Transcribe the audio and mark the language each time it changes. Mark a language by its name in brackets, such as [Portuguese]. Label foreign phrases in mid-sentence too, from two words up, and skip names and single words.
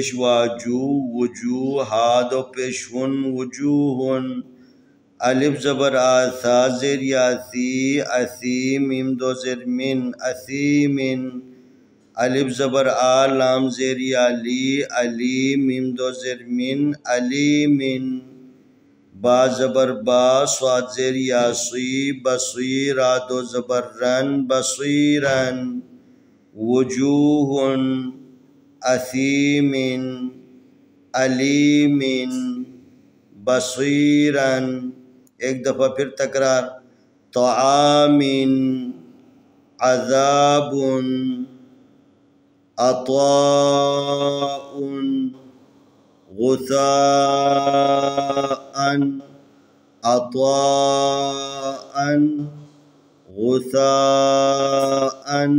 [Urdu] واجو، وجوہ، ہا دو پیش ہن، وجوہن، الف زبر آ، ثا زیر یاسی، اثیم میم دو زر من، اثیمن، الف زبر آ، لام زیر یالی، علیم میم دو زر من، علیمن، با زبر با صاد زیر یا سی بصیرا دو زبر رن [Arabic] بصیرن وجوہ اثیم علیم بصیرن [Urdu] ایک دفعہ پھر تکرار [Arabic] طعام عذاب عطاء غثاء عطاء غثاء